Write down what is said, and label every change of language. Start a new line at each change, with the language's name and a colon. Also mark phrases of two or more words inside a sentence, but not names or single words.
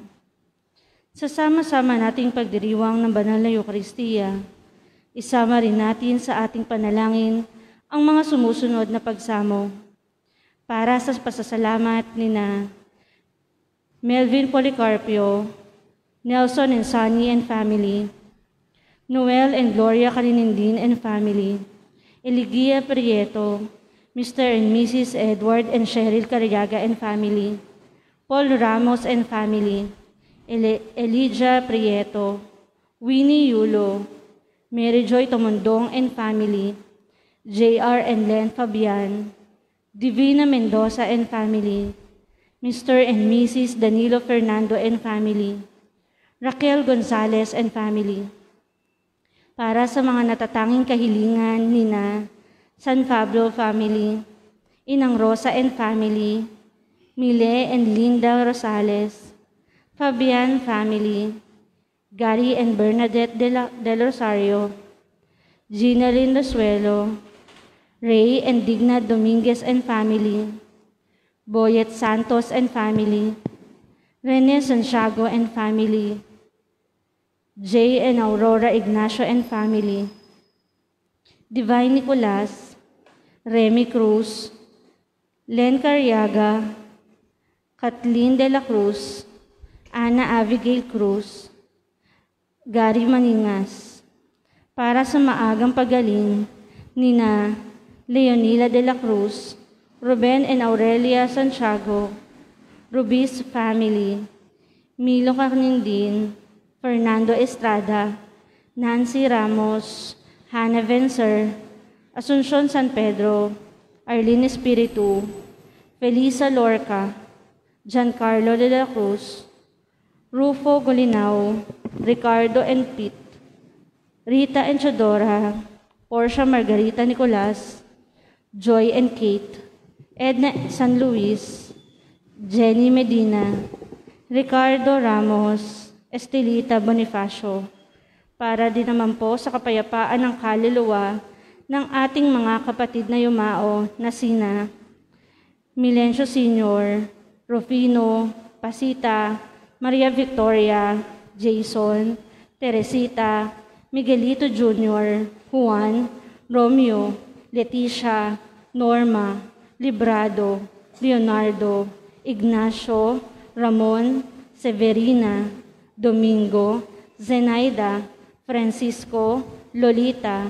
Filipino: Sa sama-sama nating pagdiriwang ng banal na Eucharistia, isama rin natin sa ating panalangin ang mga sumusunod na pagsamo. Para sa pasasalamat nina Melvin Policarpio,
English: Nelson and Sunny and family, Noel and Gloria Kalinindin and family, Eligia Prieto, Mr. and Mrs. Edward and Cheryl Cariaga and family, Paul Ramos and family, Elijah Prieto, Winnie Yulo, Mary Joy Tomondong and family, J.R. and Len Fabian, Divina Mendoza and family, Mr. and Mrs. Danilo Fernando and family, Raquel Gonzalez and family.
Filipino: Para sa mga natatanging kahilingan nina San Pablo family, Inang Rosa
English: and family,
Filipino: Mile and Linda Rosales, Fabian family, Gary and Bernadette del Rosario, Gina Lindosuelo, Ray and Digna Dominguez
English: and family,
Filipino: Boyet Santos
English: and family,
Filipino: Rene Santiago
English: and family,
Filipino: Jay and Aurora Ignacio and family, Divine Nicolas, Remy Cruz, Len Cariaga, Kathleen de la Cruz, Ana Abigail Cruz, Gary Maningas. Para sa maagang pagaling nina Leonila de la Cruz, Ruben and Aurelia Santiago, Rubis family, Milo Carnindin, Fernando Estrada, Nancy Ramos, Hannah Vencer, Asuncion San Pedro, Arlene Espiritu, Felisa Lorca, Giancarlo de la Cruz, Rufo Golinaw, Ricardo and Pete, Rita and Chodora, Portia Margarita Nicolas, Joy and Kate, Edna San Luis, Jenny Medina, Ricardo Ramos, Estelita Bonifacio, para din naman po sa kapayapaan ng kaluluwa ng ating mga kapatid na yumao na sina Milencio Sr., Rufino, Pasita, Maria Victoria, Jason, Teresita, Miguelito Jr., Juan, Romeo, Leticia, Norma, Librado, Leonardo, Ignacio, Ramon, Severina, Domingo, Zenaida, Francisco, Lolita,